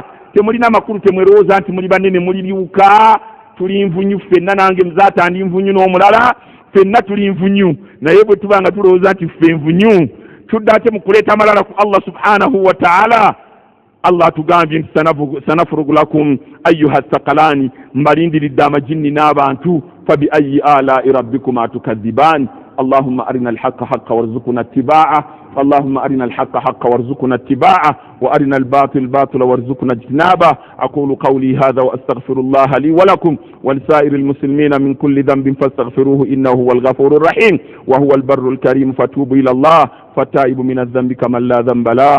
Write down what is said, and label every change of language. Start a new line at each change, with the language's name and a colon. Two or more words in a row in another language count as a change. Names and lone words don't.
Ganda: Temulina makulu temwerowooza nti muli banene muli biwuka tuli nvunyu ffenna nange muzaata ndi nvunyu n'omulala ffenna tuli nvunyu naye bwe tuba nga tulowooza nti ffe nvunyu tudda ate mu kuleeta amalala ku Allah
Arabic: سبحانه وتعالى.
Ganda: Allah tugambye nti
Arabic: سنفرغ لكم أيها الثقلان
Ganda: mbalindiridde amajinni n'abantu
Arabic: فبأي آلاء ربكما تكذبان. اللهم أرنا الحق حقا وارزقنا اتباعه اللهم أرنا الحق حقا وارزقنا اتباعه وأرنا الباطل باطلا وارزقنا اجتنابه. أقول قولي هذا وأستغفر الله لي ولكم ولسائر المسلمين من كل ذنب فاستغفروه إنه هو الغفور الرحيم وهو البر الكريم فتوبوا إلى الله فالتائب من الذنب كمن لا ذنب له.